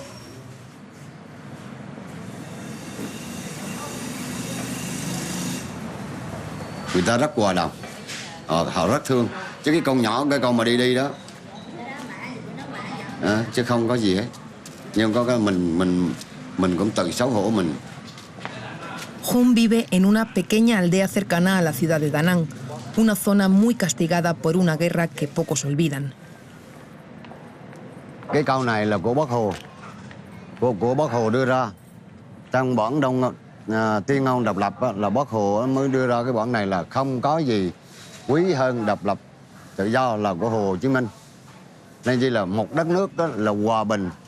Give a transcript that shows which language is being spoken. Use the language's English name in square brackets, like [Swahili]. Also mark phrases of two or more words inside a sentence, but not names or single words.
[Vietnamese] Người ta rất hòa đồng, họ rất thương. Chứ cái con nhỏ, cái con mà đi đó, chứ không có gì hết. Nhưng có cái mình cũng tự xấu hổ mình. [Spanish] Hung vive en una pequeña aldea cercana a la ciudad de Da Nang, una zona muy castigada por una guerra que pocos olvidan. [Vietnamese] Cái câu này là của Bác Hồ, của Bác Hồ đưa ra trong bản Đông Tuyên ngôn độc lập là Bác Hồ mới đưa ra cái bản này là không có gì quý hơn độc lập tự do là của Hồ Chí Minh. Nên chỉ là một đất nước đó là hòa bình.